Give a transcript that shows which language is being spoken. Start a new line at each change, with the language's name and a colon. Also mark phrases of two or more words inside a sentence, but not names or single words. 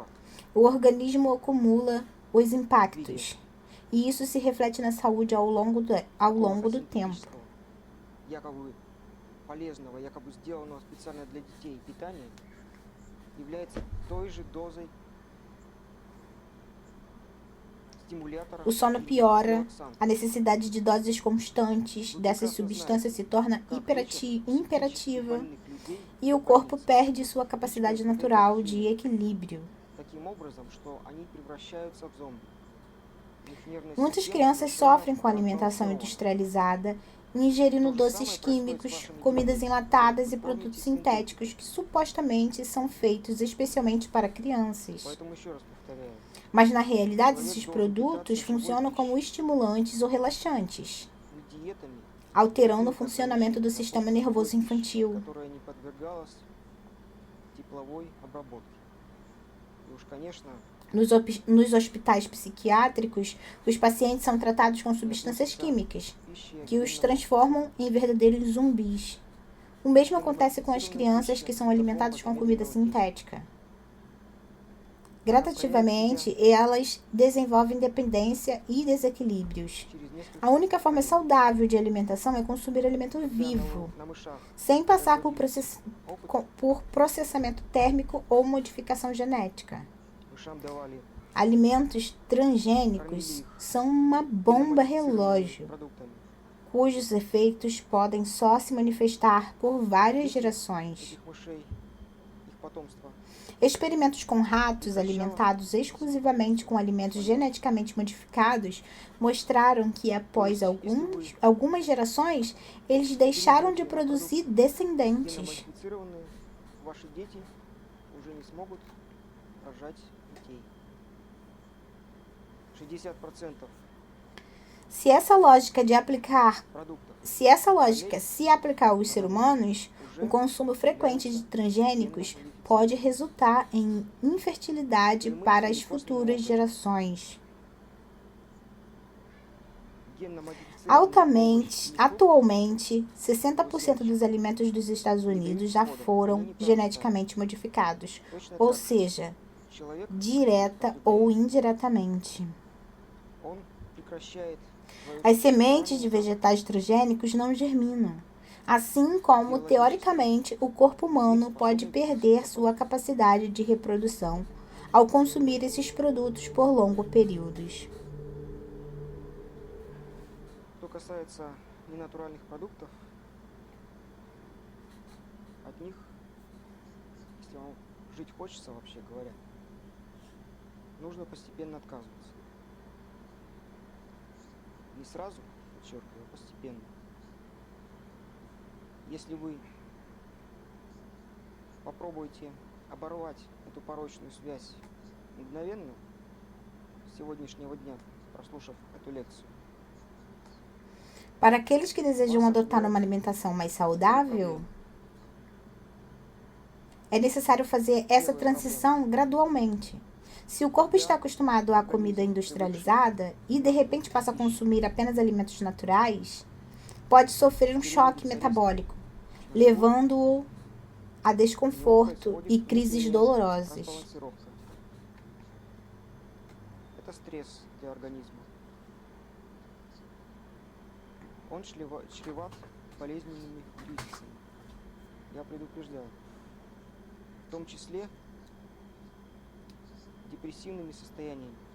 Portuguese: O organismo acumula os impactos, e isso se reflete na saúde ao longo do tempo.
Russian: синтетического, якобы полезного, якобы сделанного специально для детей питания, является той же дозой стимулятора
Portuguese: O sono
Russian: или
Portuguese: piora,
Russian: релаксанта.
Portuguese: a necessidade de doses constantes dessas substâncias se torna
Russian: Как
Portuguese: imperativa
Russian: лечат психически больных людей
Portuguese: e o
Russian: в
Portuguese: corpo
Russian: больнице,
Portuguese: perde sua capacidade natural de equilíbrio.
Russian: таким образом, что они превращаются в зомби. Их нервная
Portuguese: Muitas
Russian: система
Portuguese: crianças
Russian: совершенно
Portuguese: sofrem com a alimentação
Russian: разбалансирована.
Portuguese: industrializada, ingerindo doces químicos, comidas enlatadas e produtos sintéticos que supostamente são feitos especialmente para crianças.
Russian: Поэтому еще раз повторяю,
Portuguese: Mas na realidade, esses produtos funcionam como estimulantes ou relaxantes,
Russian: не диетами,
Portuguese: alterando o funcionamento do sistema nervoso infantil.
Russian: которая не подвергалась тепловой обработке. И уж, конечно,
Portuguese: Nos hospitais psiquiátricos, os pacientes são tratados com substâncias químicas,
Russian: пища
Portuguese: que os transformam em verdadeiros zumbis. O mesmo acontece com as crianças que são alimentadas com comida sintética. Gradativamente, elas desenvolvem dependência e desequilíbrios.
Russian: через несколько
Portuguese: A única forma saudável de alimentação é consumir alimento vivo,
Russian: на мышах
Portuguese: sem passar por processamento térmico ou modificação genética.
Russian: мышам давали
Portuguese: alimentos transgênicos são uma bomba relógio,
Russian: продуктами.
Portuguese: cujos efeitos podem só se manifestar por várias gerações.
Russian: Этих мышей, их потомства,
Portuguese: Experimentos com ratos alimentados exclusivamente com alimentos geneticamente modificados mostraram que, após algumas gerações, eles deixaram de produzir descendentes.
Russian: геномодифицированные, ваши дети уже не смогут рожать детей. 60%
Portuguese: Se essa lógica
Russian: продуктов
Portuguese: se aplicar aos seres humanos, o consumo frequente de transgênicos pode resultar em infertilidade para as futuras gerações. Atualmente, 60% dos alimentos dos Estados Unidos já foram geneticamente modificados, ou seja,
Russian: человек,
Portuguese: direta ou indiretamente.
Russian: он прекращает свою
Portuguese: As sementes de vegetais transgênicos não germinam. Assim como, teoricamente, o corpo humano pode perder sua capacidade de reprodução ao consumir esses produtos por longos períodos.
Russian: Что касается ненатуральных продуктов, от них, если вам жить хочется, вообще говоря, нужно постепенно отказываться. Не сразу, подчеркиваю, а постепенно. Если вы попробуете оборвать эту порочную связь мгновенно, с сегодняшнего дня, прослушав эту лекцию,
Portuguese: Para aqueles que desejam adotar uma alimentação mais saudável, é necessário fazer essa transição gradualmente. Se o corpo está acostumado à comida industrializada e de repente passa a consumir apenas alimentos naturais, pode sofrer um choque metabólico, levando-o a desconforto e crises dolorosas.
Russian: разбалансировка. Это стресс для организма. Он чреват болезненными кризисами. Я предупреждаю. В том числе депрессивными состояниями.